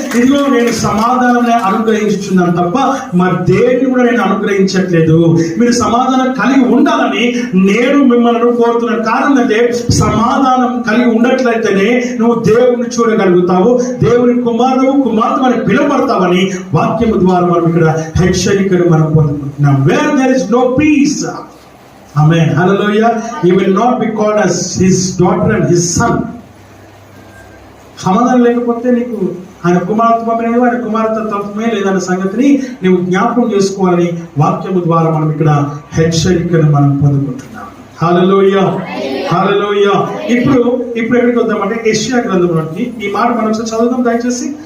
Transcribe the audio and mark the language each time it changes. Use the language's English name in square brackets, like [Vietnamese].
[Telugu] ఇదిగో నేను సమాధానాన్ని అనుగ్రహించుచున్నాను తప్ప మరి దేన్ని కూడా నేను అనుగ్రహించట్లేదు. మీరు సమాధానం కలిగి ఉండాలని నేను మిమ్మల్ని కోరుతున్న కారణం అంటే సమాధానం కలిగి ఉండట్లయితేనే నువ్వు దేవుని చూడగలుగుతావు, దేవుని కుమార్తె అని పిలువబడతావని వాక్యము ద్వారా మనం ఇక్కడ హెచ్చరికను మనం పొందుకుంటున్నాం. [English] Where there is no peace, amen, hallelujah, he will not be called as his daughter and his son. [Telugu] సమాధానం లేకపోతే నీకు ఆయన కుమారత్వమే, ఆయన కుమారత తత్వమే లేదన్న సంగతిని నీవు జ్ఞాపకం చేసుకోవాలని వాక్యము ద్వారా మనం ఇక్కడ హెచ్చరికను మనం పొందుకుంటున్నాం. హల్లెలూయా, హల్లెలూయా. ఇప్పుడు ఎక్కడికి వద్దామంటే యెషయా గ్రంథంలోకి ఈ మాట మనం చదువుదాం దయచేసి.